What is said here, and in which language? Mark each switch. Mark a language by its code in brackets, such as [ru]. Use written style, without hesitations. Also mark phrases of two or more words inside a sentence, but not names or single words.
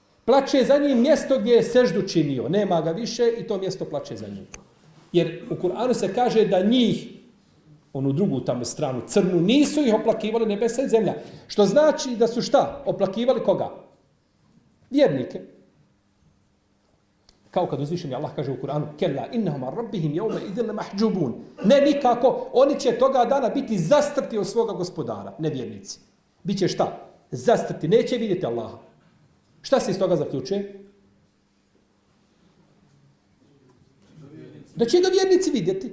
[bs] Plače za njim mjesto gdje je seždu činio. Nema ga više i to mjesto plače za njim. Jer u Kur'anu se kaže da njih, onu drugu tamo stranu, crnu, nisu ih oplakivali nebesa i zemlja. Što znači da su šta? Oplakivali koga? Vjernike. Kao kad uzvišeni Allah kaže u Kur'anu: [ar] "كلا إنهم عن ربهم يومئذ محجوبون." [bs] Ne nikako, oni će toga dana biti zastrti od svoga gospodara, nevjernici. Biće šta? Zastrti, neće vidjeti Allaha. Šta se iz toga zaključuje? Da će ga vjernici vidjeti.